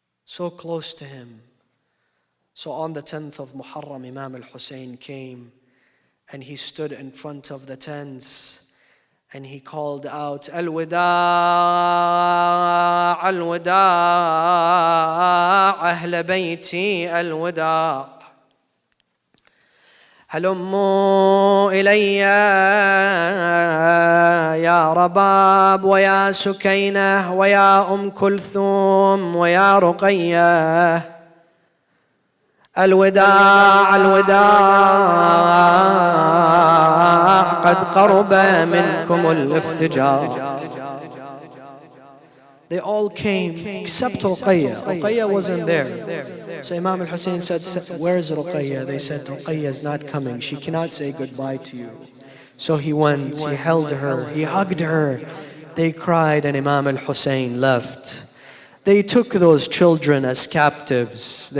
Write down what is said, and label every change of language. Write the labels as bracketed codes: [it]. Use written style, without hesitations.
[en] so close to him. So on the 10th of Muharram, Imam al-Hussein came and he stood in front of the tents and he called out, Al-Wada', Al-Wada', Ahl Bayti, Al-Wada'. [ar] هلموا إلي يا رباب ويا سكينة ويا أم كلثوم ويا رقية. الوداع الوداع قد قرب منكم الافتجار. [en] They all came except Ruqayya. Ruqayya wasn't there. So Imam al-Hussein said, where's Ruqayya? They said, Ruqayya is not coming. She cannot say goodbye to you. So he went, he held her, he hugged her. They cried and Imam al-Hussein left. They took those children as captives.